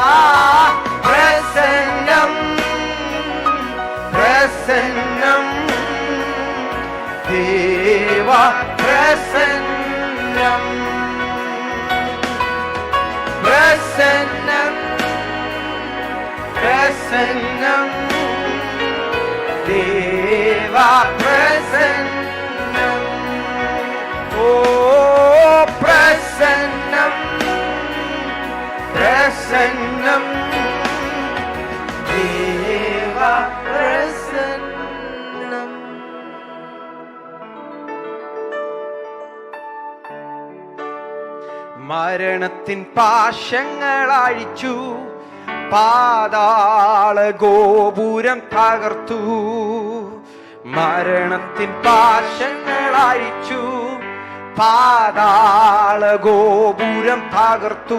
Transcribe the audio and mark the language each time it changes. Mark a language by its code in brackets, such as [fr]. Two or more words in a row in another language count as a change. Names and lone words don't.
[ta] பிரசன்னம் பிரசன்னம் தேவா பிரசன்னம் பிரசன்னம் பிரசன்னம் தேவா பிரசன்னம். ஓ பிரசன்னம் பிரசன்னம் தேவா பிரசன்னம். [ml] മരണത്തിൻ പാശങ്ങൾ അഴിച്ചു, പാതാള ഗോപുരം തകർത്തു. മരണത്തിൻ പാശങ്ങൾ അഴിച്ചു, പാതാള ഗോപുരം തകർത്തു.